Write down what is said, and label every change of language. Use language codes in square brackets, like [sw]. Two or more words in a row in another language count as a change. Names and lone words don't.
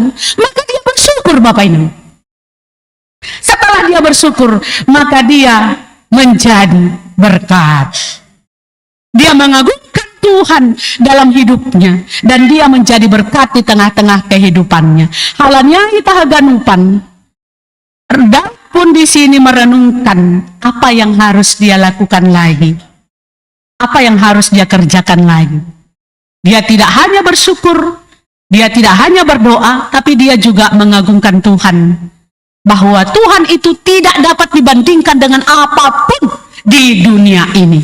[id] Maka dia bersyukur Bapak ini. Setelah dia bersyukur, maka dia menjadi berkat. Dia mengagungkan Tuhan dalam hidupnya, dan dia menjadi berkat di tengah-tengah kehidupannya. [bts] Halanya kita haganupan, [id] Daud pun di sini merenungkan apa yang harus dia lakukan lagi, apa yang harus dia kerjakan lagi. Dia tidak hanya bersyukur, dia tidak hanya berdoa, tapi dia juga mengagungkan Tuhan. Bahwa Tuhan itu tidak dapat dibandingkan dengan apapun di dunia ini.